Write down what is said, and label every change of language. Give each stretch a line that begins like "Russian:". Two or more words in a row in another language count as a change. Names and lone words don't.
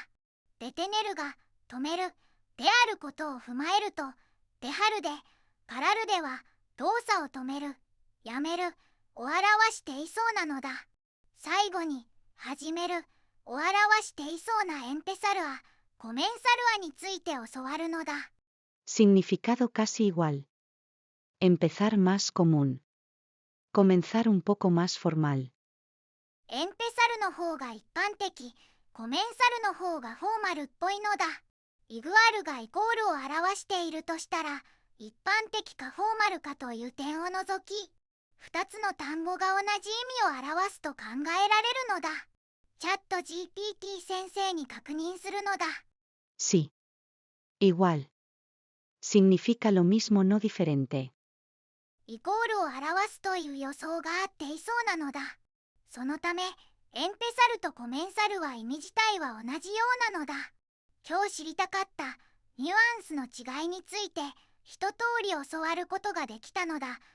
Japanese: デテネルが止めるであることを踏まえると、
Spanish: dejar de, parar de
Japanese: は動作を止める、やめるを表していそうなのだ。最後に始めるを表していそうな
Spanish: empezar a, comenzar a
Japanese: について教わるのだ。
Spanish: Significado casi igual. Empezar más común. Comenzar un poco más formal.
Japanese: エンペサルの方が一般的、コメンサルの方がフォーマルっぽいのだ。イグアルがイコールを表しているとしたら、一般的かフォーマルかという点を除き、2つの単語が同じ意味を表すと考えられるのだ。チャット GPT 先生に確認するのだ。
Spanish: Sí. Igual. Significa lo mismo no diferente.
Japanese: イコールを表すという予想があっていそうなのだ。そのため、エンペサルとコメンサルは意味自体は同じようなのだ。今日知りたかったニュアンスの違いについて一通り教わることができたのだ。